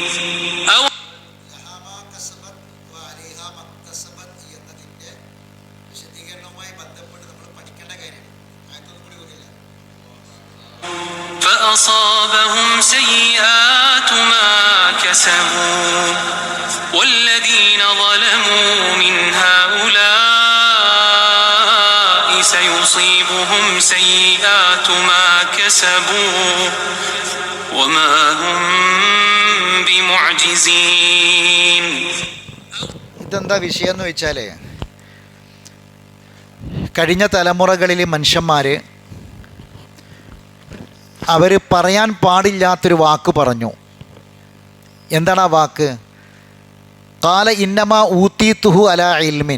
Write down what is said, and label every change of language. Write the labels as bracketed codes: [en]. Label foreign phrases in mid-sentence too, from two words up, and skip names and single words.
[ar] فأصابهم سيئات ما كسبوا والذين ظلموا من هؤلاء سيصيبهم سيئات ما كسبوا وما هم بمعجزين. [ml] ഇതെന്താ വിഷയം എന്ന് വെച്ചാൽ, കഴിഞ്ഞ തലമുറകളിലെ മനുഷ്യന്മാർ അവർ പറയാൻ പാടില്ലാത്തൊരു വാക്ക് പറഞ്ഞു. എന്താണ് ആ വാക്ക്? [ar] قال إنما أوتيته على علم.